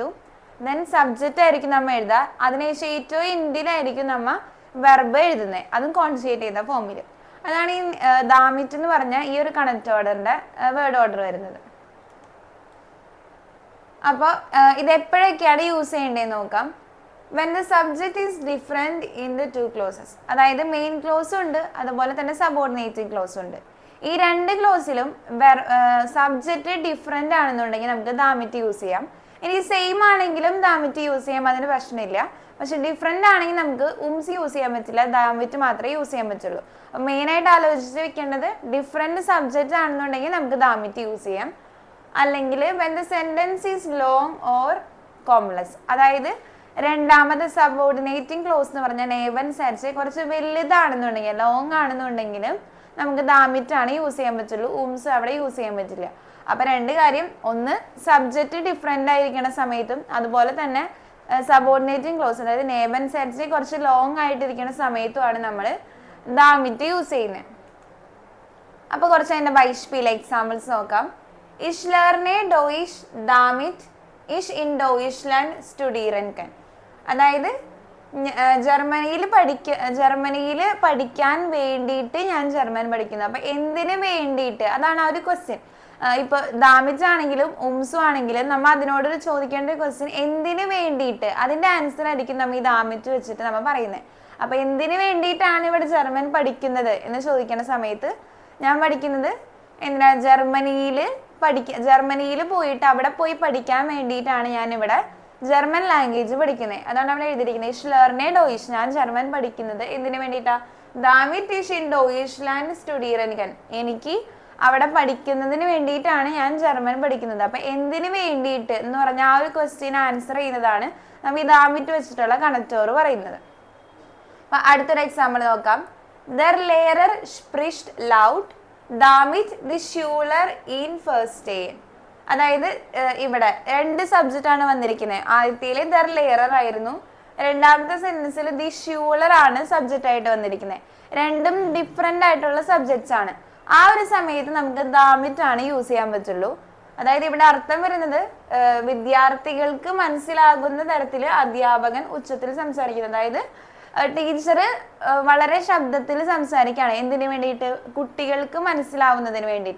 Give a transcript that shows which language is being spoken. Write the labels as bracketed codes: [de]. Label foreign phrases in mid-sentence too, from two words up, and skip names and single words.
[en] then subject [ml] ആയിരിക്കും നമ്മൾ എഴുതുക. അതിനുശേഷം ഏറ്റവും എൻഡിലായിരിക്കും നമ്മൾ വെർബ് എഴുതുന്നത്, അതും കോൺജുഗേറ്റ് ചെയ്ത ഫോമിൽ. അതാണ് ഈ ദാമിറ്റ് എന്ന് പറഞ്ഞാൽ ഈ ഒരു കണക്റ്റോറിൻ്റെ [en] word order [ml] വരുന്നത്. അപ്പോൾ ഇത് എപ്പോഴൊക്കെയാണ് യൂസ് ചെയ്യേണ്ടതെന്ന് നോക്കാം. [en] when the subject is different in the two clauses, [ml] അതായത് [en] main clause [ml] ഉണ്ട് അതുപോലെ തന്നെ [en] subordinating clause [ml] ഉണ്ട്. ഈ രണ്ട് ക്ലോസിലും [en] subject different [ml] ആണെന്നുണ്ടെങ്കിൽ നമുക്ക് ദാമിറ്റ് യൂസ് ചെയ്യാം. ഇനി സെയിം ആണെങ്കിലും ദാമിറ്റ് യൂസ് ചെയ്യാം, അതിന് പ്രശ്നമില്ല. പക്ഷെ ഡിഫറെൻ്റ് ആണെങ്കിൽ നമുക്ക് ഉംസ് യൂസ് ചെയ്യാൻ പറ്റില്ല, ദാമിറ്റ് മാത്രമേ യൂസ് ചെയ്യാൻ പറ്റുള്ളൂ. അപ്പോൾ മെയിനായിട്ട് ആലോചിച്ച് വെക്കേണ്ടത് [en] different subject [ml] ആണെന്നുണ്ടെങ്കിൽ നമുക്ക് ദാമിറ്റ് യൂസ് ചെയ്യാം. അല്ലെങ്കിൽ [en] when the sentence is long or complex, [ml] അതായത് രണ്ടാമത് [en] subordinating clause [ml] എന്ന് പറഞ്ഞാൽ [de] Nebensätze [ml] കുറച്ച് വലുതാണെന്നുണ്ടെങ്കിൽ ലോങ് ആണെന്നുണ്ടെങ്കിൽ നമുക്ക് ദാമിറ്റ് ആണ് യൂസ് ചെയ്യാൻ പറ്റുള്ളൂ, ഉംസ് അവിടെ യൂസ് ചെയ്യാൻ പറ്റില്ല. അപ്പം രണ്ട് കാര്യം, ഒന്ന് [en] subject different [ml] ആയിരിക്കുന്ന സമയത്തും അതുപോലെ തന്നെ [en] subordinating clause [ml] അതായത് [de] Nebensätze [ml] കുറച്ച് ലോങ് ആയിട്ടിരിക്കുന്ന സമയത്തുമാണ് നമ്മൾ ദാമിറ്റ് യൂസ് ചെയ്യുന്നത്. അപ്പോൾ കുറച്ച് അതിൻ്റെ ബൈഷ്പിയിലെ എക്സാമ്പിൾസ് നോക്കാം. [de] Ich lerne Deutsch damit ich in Deutschland studieren kann. [ml] അതായത് ജർമ്മനിയിൽ പഠിക്കാൻ വേണ്ടിയിട്ട് ഞാൻ ജർമ്മൻ പഠിക്കുന്നു. അപ്പം എന്തിനു വേണ്ടിയിട്ട്, അതാണ് ആ ഒരു ക്വസ്റ്റ്യൻ. ഇപ്പോൾ ദാമിറ്റ് ആണെങ്കിലും ഉംസു ആണെങ്കിലും നമ്മൾ അതിനോട് ചോദിക്കേണ്ട ഒരു ക്വസ്റ്റ്യൻ എന്തിനു വേണ്ടിയിട്ട്, അതിൻ്റെ ആൻസർ ആയിരിക്കും നമ്മൾ ഈ ദാമിറ്റ് വെച്ചിട്ട് നമ്മൾ പറയുന്നത്. അപ്പോൾ എന്തിനു വേണ്ടിയിട്ടാണ് ഇവിടെ ജർമ്മൻ പഠിക്കുന്നത് എന്ന് ചോദിക്കുന്ന സമയത്ത് ഞാൻ പഠിക്കുന്നത് എന്തിനാ, ജർമ്മനിയിൽ പോയിട്ട് അവിടെ പോയി പഠിക്കാൻ വേണ്ടിയിട്ടാണ് ഞാനിവിടെ [en] German language [ml] പഠിക്കുന്നത്. അതാണ് അവിടെ എഴുതിയിരിക്കുന്നത് [de] ich lerne Deutsch, [ml] ഞാൻ ജർമ്മൻ പഠിക്കുന്നത് എന്തിനു വേണ്ടിയിട്ടാണ്, [de] damit ich in Deutschland studieren kann, [ml] എനിക്ക് അവിടെ പഠിക്കുന്നതിന് വേണ്ടിയിട്ടാണ് ഞാൻ ജർമ്മൻ പഠിക്കുന്നത്. അപ്പം എന്തിനു വേണ്ടിയിട്ട് എന്ന് പറഞ്ഞാൽ ആ ഒരു [en] question answer [ml] ചെയ്യുന്നതാണ് നമ്മൾ ഈ ദാമിറ്റ് വെച്ചിട്ടുള്ള കണക്റ്റോർ പറയുന്നത്. അപ്പം അടുത്തൊരു എക്സാമ്പിൾ നോക്കാം. [de] Der Lehrer spricht laut damit die Schüler in verstehen. [ml] അതായത് ഇവിടെ രണ്ട് സബ്ജക്റ്റ് ആണ് വന്നിരിക്കുന്നത്. ആദ്യത്തേൽ [de] der Lehrer [ml] ആയിരുന്നു, രണ്ടാമത്തെ സെന്റൻസിൽ [de] die Schüler [ml] ആണ് സബ്ജക്റ്റ് ആയിട്ട് വന്നിരിക്കുന്നത്. രണ്ടും ഡിഫറെൻ്റ് ആയിട്ടുള്ള സബ്ജക്ട്സ് ആണ്. ആ ഒരു സമയത്ത് നമുക്ക് ദാമിറ്റ് ആണ് യൂസ് ചെയ്യാൻ പറ്റുള്ളൂ. അതായത് ഇവിടെ അർത്ഥം വരുന്നത് വിദ്യാർത്ഥികൾക്ക് മനസ്സിലാകുന്ന തരത്തിൽ അധ്യാപകൻ ഉച്ചത്തിൽ സംസാരിക്കുന്നത്, അതായത് ടീച്ചർ വളരെ ശബ്ദത്തിൽ സംസാരിക്കുകയാണ് എന്തിനു വേണ്ടിയിട്ട്, കുട്ടികൾക്ക് മനസ്സിലാവുന്നതിന് വേണ്ടിയിട്ട്.